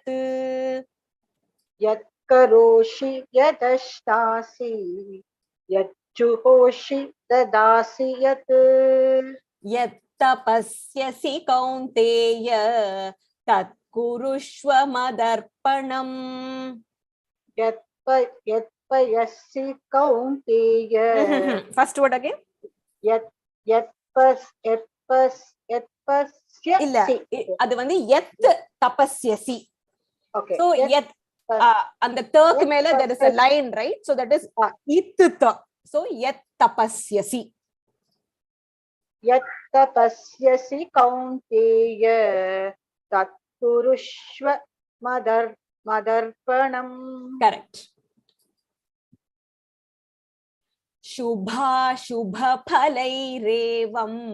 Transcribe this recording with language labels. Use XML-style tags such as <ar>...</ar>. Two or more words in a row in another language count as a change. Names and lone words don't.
<sa>यत् करोषि यदश्नासि यज्जुहोषि ददासि यत् यत् तपस्यसि कौन्तेय तत् कुरुष्व मदर्पणम्. यत्पयसि कौन्तेय</sa> <en>First word again.</en> <sa>यत्</sa> <ta>இல்ல</ta> <sa>यत्पश्यसि</sa> <ta>அது வந்து</ta> <sa>यत् तपस्यसि.</sa> <en>okay So yat</en> <ta>அந்த தக்கு மேல</ta> <en>there is a line, right? So that is itta. So</en> <sa>यत् तपस्यसि. यत् तपस्यसि कौन्तेय तत् कुरुष्व मदर्पणम्</sa> <en>Correct.</en> <sa>शुभ शुभ फलैरेवम्</sa>